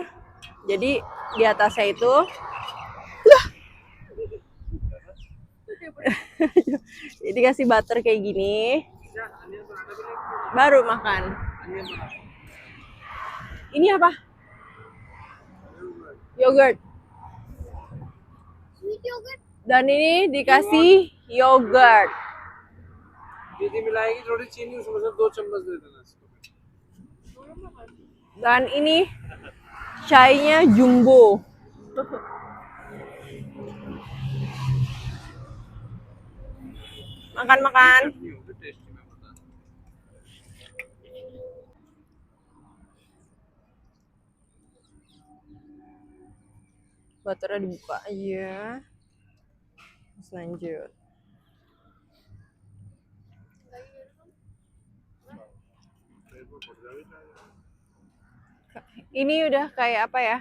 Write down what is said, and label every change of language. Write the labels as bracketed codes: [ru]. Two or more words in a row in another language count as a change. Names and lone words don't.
[id] Jadi di atasnya itu jadi kasih butter kayak gini. Baru makan. Ini apa? Yogurt. Dan ini dikasih yogurt. [hi] दीदी मिलाएगी थोड़ी चीनी उसमें से 2 चम्मच दे देना इसको [id] Dan ini chainya jumbo. Makan-makan. [hi] टेस्टी में बता [id] Butternya dibuka aja. Terus lanjut. Ini udah kayak apa ya?